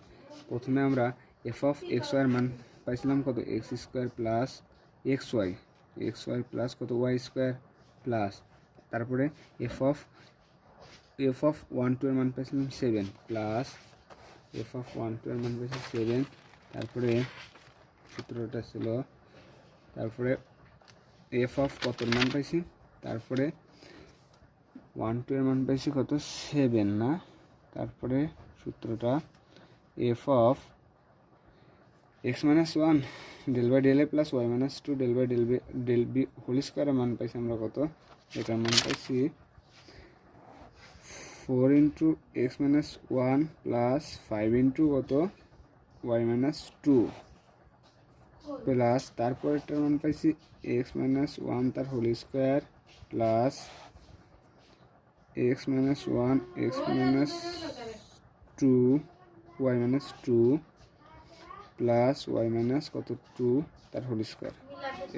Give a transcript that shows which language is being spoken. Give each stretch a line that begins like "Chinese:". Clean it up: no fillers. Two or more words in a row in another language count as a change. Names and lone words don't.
Bangla: প্রথমে আমরা f(x, y) এর মান পাইছিলাম কত,
English: x square plus xy, xy plus
Bangla: কত
English: y square plus,
Bangla: তারপরে f(1, 2) এর মান পাইছিলাম
English: 7 plus f(1, 2)
Bangla: এর মান পাইছি 7, তারপরে সূত্রটা ছিল, তারপরে কতর মান পাইছি, তারপরে 1, 2 এর মান পাইছি কত 7 না, তারপরে সূত্রটা
English: f(x - 1 del/del a plus y - 2 del/del b
Bangla: হোল স্কোয়ারের মান পাইছি আমরা কত, এটার মান পাইছি
English: 4 × x - 1 plus 5 × কত y - 2 প্লাস,
Bangla: তারপর এটার মান পাইছি
English: x - 1 তার whole square plus x - 1 x - 2 y - 2 plus y -- কত 2 তার whole square।